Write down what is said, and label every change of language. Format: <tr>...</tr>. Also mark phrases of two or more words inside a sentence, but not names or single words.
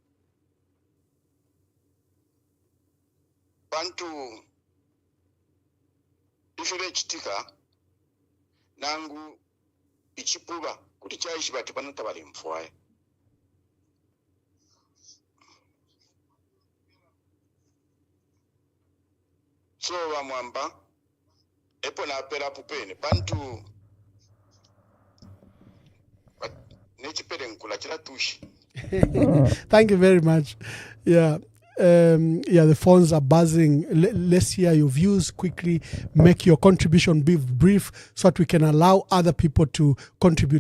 <bem>Bantu ifile chitika nangu ichipuba kuti chaishi bati panota bali mfwaye. So bamwamba epo na apela pupene bantu</bem> <en>Thank you very much. Yeah. The phones are buzzing. Let's hear your views quickly. Make your contribution be brief so that we can allow other people to contribute.</en>